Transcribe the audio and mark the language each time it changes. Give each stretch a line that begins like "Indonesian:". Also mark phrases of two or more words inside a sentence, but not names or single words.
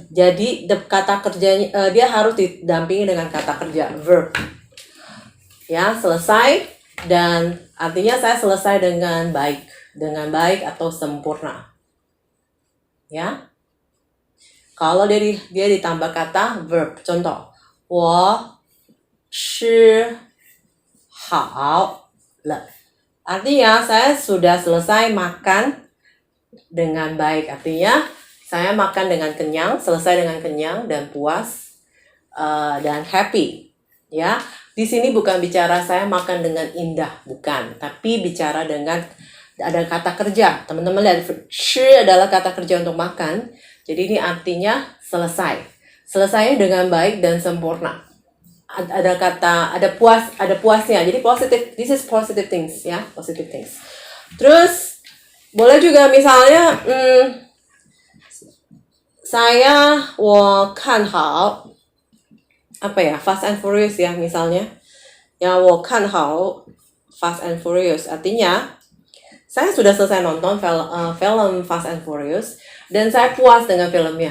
Indonesian: Jadi kata kerjanya dia harus didampingi dengan kata kerja verb. Ya, selesai. Dan artinya saya selesai dengan baik atau sempurna. Ya. Kalau dia ditambah kata verb, contoh,
Chinese: 我吃好了.
Indonesian: Artinya saya sudah selesai makan dengan baik. Artinya saya makan dengan kenyang, selesai dengan kenyang dan puas dan happy. Ya. Di sini bukan bicara saya makan dengan indah, bukan. Tapi bicara dengan ada kata kerja. Teman-teman lihat, shi adalah kata kerja untuk makan. Jadi ini artinya selesai. Selesai dengan baik dan sempurna. Ada puasnya. Jadi
English: positive, this is positive things ya, positive things.
Indonesian: Terus boleh juga misalnya saya
Chinese: 我看好
Indonesian: apa ya, Fast and Furious ya misalnya. Ya,
Chinese: 我看好
Indonesian: Fast and Furious artinya saya sudah selesai nonton film Fast and Furious dan saya puas dengan filmnya.